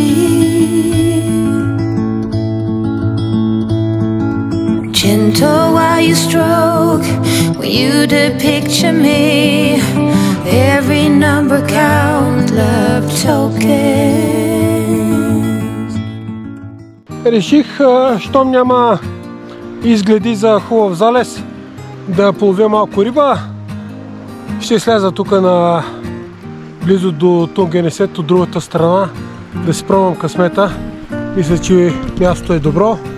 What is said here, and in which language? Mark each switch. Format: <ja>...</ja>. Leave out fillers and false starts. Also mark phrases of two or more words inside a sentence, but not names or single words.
<en>Gentle while you stroke, when you depicture me, every number count, love tokens.</en> <bg>Реших, щом няма изгледи за хубав залез, да половя малко риба. Ще сляза тук близо до Тунгенесет от другата страна, да си пробвам късмета. Мисля, че мястото е добро.</bg>